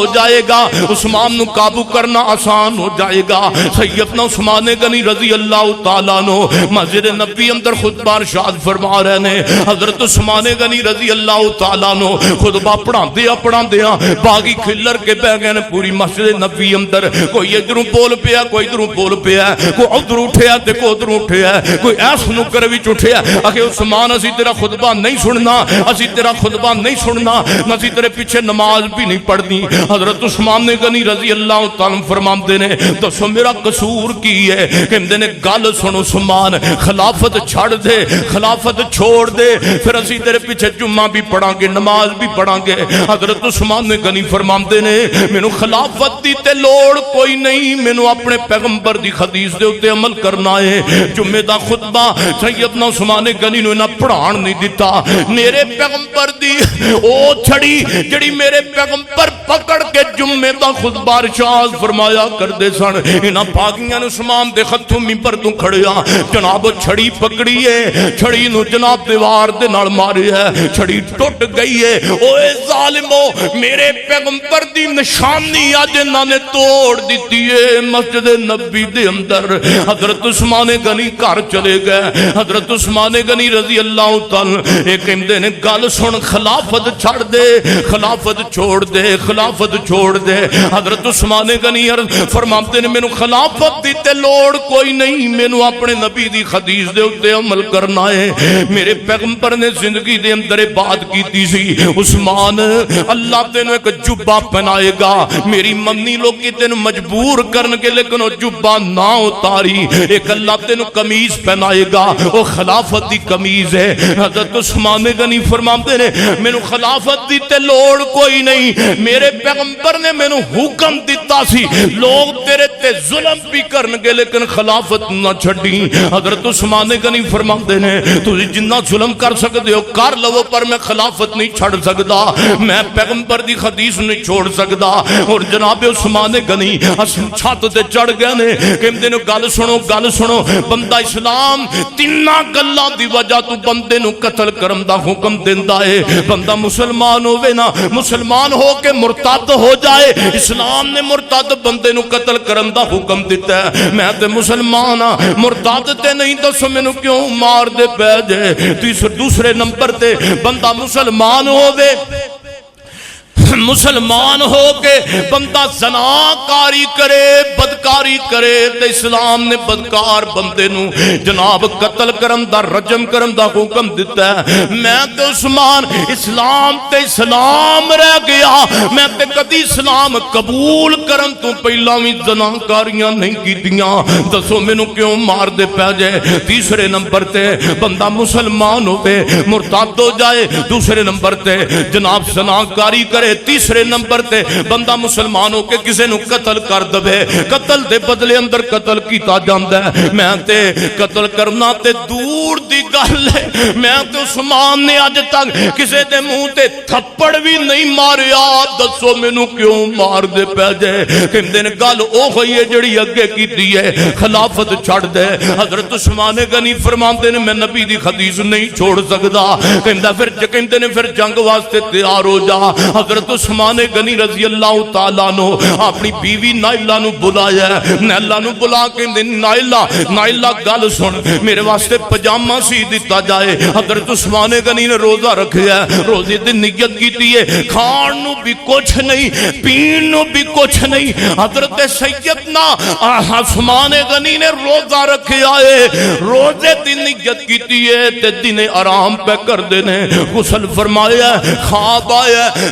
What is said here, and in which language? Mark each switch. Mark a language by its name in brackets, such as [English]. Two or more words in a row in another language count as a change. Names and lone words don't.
[Punjabi] جائے گا عثمان نو قابو کرنا آسان ہو جائے گا سیدنا عثمان غنی [Arabic] رضی اللہ تعالیٰ [Punjabi] نو مسجد نبی اندر خطبہ ارشاد فرما رہے نے حضرت عثمان غنی [Arabic] رضی اللہ تعالیٰ [Punjabi] نو خطبہ پڑھان دیا باغی کھلر کے بہ گئے نے پوری مسجد نبی اندر کوئی ادھروں بول پیا کوئی ادھروں بول پیا کوئی ادھر اٹھیا تے کوئی ادھر اٹھیا کوئی ایس نکر وچ اٹھیا کہ عثمان اسی تیرا خطبہ نہیں سننا اسی تیرا خطبہ نہیں سننا اسی تیرے پیچھے نماز بھی نہیں پڑھنی حضرت عثمان غنی [Arabic] رضی اللہ تعالیٰ [Punjabi] فرماندے نے دسو میرا قصور کی ہے کہندے نے گل سن عثمان خلافت چھڑ دے خلافت چھوڑ دے پھر اسی تیرے پیچھے جمعہ بھی پڑھاں گے نماز بھی پڑھاں گے حضرت عثمان نے غنی فرماندے نے مینوں خلافت دی تے لوڑ کوئی نہیں مینوں اپنے پیغمبر دی حدیث دے اوتے عمل کرنا ہے جمعے دا خطبہ سیدنا عثمان غنی نو نہ پڑھان نہیں دیتا میرے پیغمبر دی او چھڑی جڑی میرے پیغمبر پکڑ کے جمعے دا خطبہ ارشاد فرمایا کردے سن انہاں پاگیاں نے عثمان دے ہتھوں منبر تو کھڑیا جناب چھڑی پکڑی ہے چھڑی نو جناب دیوار دے نال ماری ہے چھڑی ٹوٹ گئی ہے اوے ظالمو میرے پیغمبر دی نشانی اج انہاں نے توڑ دتی ہے مسجد نبی دے اندر حضرت عثمان غنی گھر چلے گئے حضرت عثمان غنی [Arabic] رضی اللہ تعالی [Punjabi] ایک کہندے نے گل سن خلافت چھڑ دے خلافت چھوڑ دے خلافت چھوڑ دے حضرت عثمان غنی فرماتے نے مینوں خلافت دی تے لوڑ کوئی نہیں مینوں اپنے نبی دی حدیث دے اوتے عمل کرنا ہے میرے پیغمبر نے زندگی دے اندر بات کیتی سی عثمان اللہ تینوں ایک جبہ پہنائے گا میری ممی لوگ تینوں مجبور کرن کے لیکن وہ جبہ نہ اتاری ایک اللہ تینوں قمیض پہنائے گا وہ خلافت دی قمیض ہے حضرت عثمان غنی فرماتے نے مینوں خلافت دی تے لوڑ کوئی نہیں میرے پیغمبر نے مینوں حکم دیتا سی لوگ تیرے تے ظلم بھی کرن گے لیکن خلافت نہ چھڑی حضرت عثمان غنی فرماتے نے تسی جنہ ظلم کر سکتے ہو کر لو پر میں خلافت نہیں چھڑ سکتا میں پیغمبر دی حدیث نہیں چھوڑ سکتا اور جناب عثمان غنی چھت تے چڑھ گئے نے کہندے نے گل سنو بندہ اسلام تیناں گلاں دی وجہ تو بندے نو قتل کرن دا حکم دیندا ہے بندہ مسلمان ہوے نا مسلمان ہو کے مرتد ہو جائے اسلام نے مرتد بندے نو قتل کرن دا حکم دیتا ہے میں تے مسلمان ہاں مرتد تے نہیں دسو مینوں کیوں مار دے پے جے دوسرے نمبر تے بندہ مسلمان ہوے مسلمان ہو کے بندہ زناکاری کرے بدکاری کرے تے اسلام نے بدکار بندے نو جناب قتل کرن دا رجم کرن دا حکم دیتا ہے میں تے عثمان اسلام تے اسلام رہ گیا میں تے کدی اسلام قبول کرن تو پہلا بھی زناکاریاں نہیں کیتیاں دسو مینوں کیوں مار دے پے جائے تیسرے نمبر تے بندہ مسلمان ہوے مرتد ہو جائے دوسرے نمبر تے جناب زناکاری کرے تیسرے نمبر تے بندہ مسلمان ہو کے کسے نو قتل کر دے قتل دے بدلے اندر قتل کیتا جاندا ہے میں تے قتل کرنا تے دور دی گل ہے میں تے عثمان نے اج تک کسے دے منہ تے تھپڑ بھی نہیں ماریا دسو مینوں کیوں مار دے پے جے کہندے نے گل او ہوئی ہے جڑی اگے کیتی ہے خلافت چھڑ دے حضرت عثمان غنی فرماندے نے میں نبی دی حدیث نہیں چھوڑ سکدا کہندا پھر کہندے نے پھر جنگ واسطے تیار ہو جا حضرت عثمان غنی [Arabic] رضی اللہ تعالیٰ [Punjabi] نو اپنی بیوی نائلہ نو بلایا نائلہ نو بلا کے نائلہ گل سن میرے واسطے پجامہ سی دیتا جائے حضرت عثمان غنی نے روزہ رکھیا روزے دی نیت کیتی ہے کھان نو بھی کچھ نہیں پین نو بھی کچھ نہیں حضرت سیدنا عثمان غنی نے روزہ رکھیا ہے روزے دی نیت کیتی ہے تے دن آرام پہ کر دینے غسل فرمایا خواب آیا